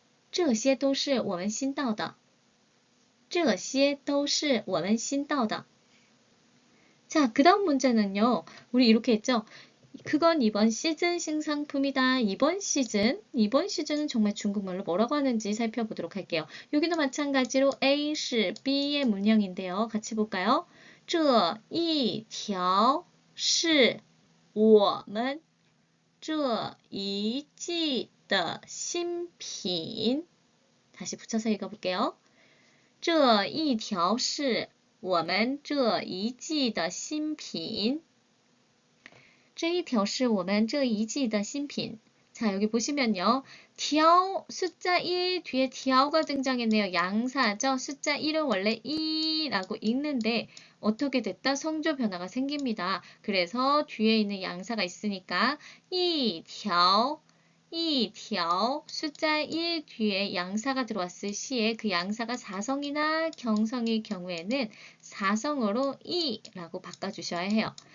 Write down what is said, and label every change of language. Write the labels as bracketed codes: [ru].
[zh] 这些都是我们新到的.这些都是我们新到的. [ko] 자, 그 다음 문제는요. 우리 이렇게 했죠. 그건 이번 시즌 신상품이다. 이번 시즌은 정말 중국말로 뭐라고 하는지 살펴보도록 할게요. 여기도 마찬가지로 A, 시, B의 문형인데요. 같이 볼까요? [zh] 这一条是我们这一季的新品. [ko] 다시 붙여서 읽어볼게요. [zh] 这一条是我们这一季的新品。这一条是我们这一季的新品。 [ko] 자, 여기 보시면요. 디아오 숫자 1 뒤에 디아오가 등장했네요. 양사죠. 숫자 1은 원래 2라고 읽는데 어떻게 됐다? 성조 변화가 생깁니다. 그래서 뒤에 있는 양사가 있으니까 一条 숫자 1 뒤에 양사가 들어왔을 시에 그 양사가 사성이나 경성일 경우에는 사성으로 2라고 바꿔주셔야 해요.